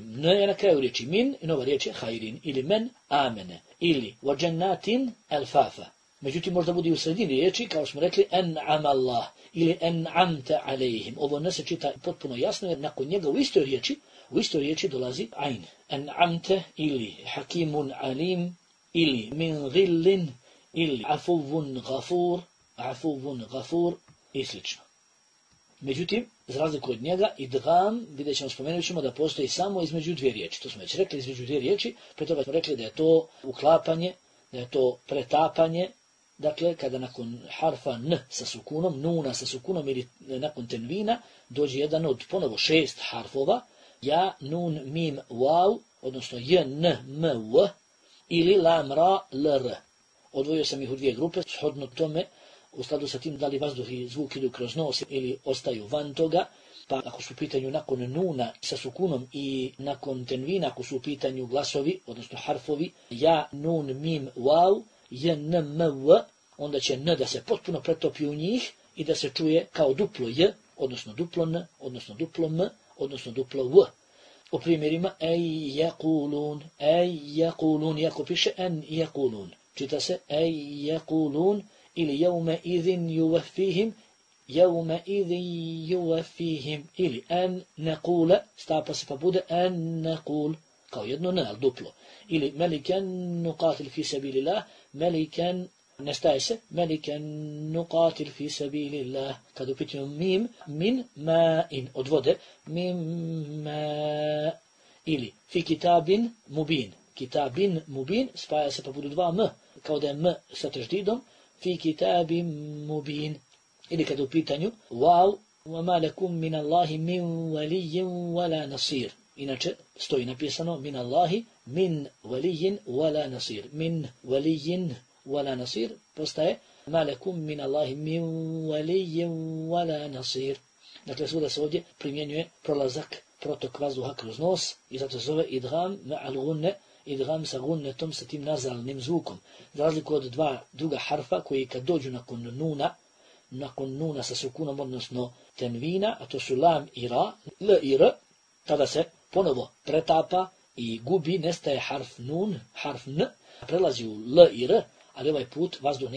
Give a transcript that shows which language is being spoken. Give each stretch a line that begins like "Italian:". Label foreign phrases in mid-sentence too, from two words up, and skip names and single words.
Bosnian: N je na kraju riječi min i nova riječ je hajrin, ili
Arabic: من آمن,
Bosnian: ili
Arabic: وجنات ألفافا.
Bosnian: Međutim, možda bude u sredini riječi, kao smo rekli,
Arabic: أنعم الله,
Bosnian: ili
Arabic: أنعمت عليهم.
Bosnian: Ovo ne se čita potpuno jasno, jer nakon njega u istoj riječi dolazi ajn. En'amte, ili
Arabic: حكيم عليم,
Bosnian: ili
Arabic: من غل,
Bosnian: ili
Arabic: عفو غفور,
Bosnian: i slično. Međutim, za razliku od njega, idgam, vidjet ćemo, spomenut ćemo da postoji samo između dvije riječi. To smo već rekli, između dvije riječi, pre toga smo rekli da je to uklapanje, da je to pretapanje, dakle, kada nakon harfa n sa sukunom, nuna sa sukunom ili nakon tenvina, dođe jedan od ponovo 6 harfova, ja, nun, mim, waw, odnosno j, n, m, w, ili lam, ra, l, r. Odvojio sam ih u dvije grupe, shodno tome, u skladu sa tim da li vazduh i zvuk idu kroz nos ili ostaju van toga, pa ako su u pitanju nakon nuna sa sukunom i nakon tenvina, ako su u pitanju glasovi, odnosno harfovi, ja, nun, mim, waw, j, n, m, w, onda će n da se potpuno pretopi u njih i da se čuje kao duplo j, odnosno duplo n, odnosno duplo m, odnosno duplo w. U primjerima,
Arabic: أن يقول,
Bosnian: iako piše
Arabic: أن يقول.
Bosnian: Čita se
Arabic: أن يقول,
Bosnian: ili
Arabic: يومئذ يوفيهم,
Bosnian: ili
Arabic: أن نقول,
Bosnian: stapa se pa bude
Arabic: أن نقول,
Bosnian: kao jedno ne, ali duplo.
Arabic: Ili ملكا نقاتل في سبيل الله, meliken,
Bosnian: nestaje se,
Arabic: ملكا نقاتل في سبيل الله,
Bosnian: kad u pitanju mim,
Arabic: من ماء,
Bosnian: od vode,
Arabic: من ماء', ili في كتاب مبين,
Bosnian: spaja se pa budu dva m, kao da je m sa teždidom,
Arabic: في كتاب مبين,
Bosnian: ili kad u pitanju wow,
Arabic: وَمَا لَكُمْ مِنَ اللَّهِ مِنْ وَلِيٍّ وَلَا نَصِيرٍ.
Bosnian: Inače, stoji napisano
Arabic: من الله، من ولي ولا نصير. من ولي ولا نصير postaje ما لكم من الله من ولي ولا نصير.
Bosnian: Dakle, svuda se ovdje primjenjuje prolazak, protok vazduha kroz nos i zato se zove
Arabic: إدغام مع الغنة,
Bosnian: idgham sa gunnetom, sa tim nazalnim zvukom. Za razliku od dva druga harfa koji kad dođu nakon nuna sa sukunom, odnosno tenvina, a to su lam i ra, l i r, tada se ponovo pretapa i gubi, nestaje harf nun, harf n, prelazi u l i r, ali ovaj put vazduh ne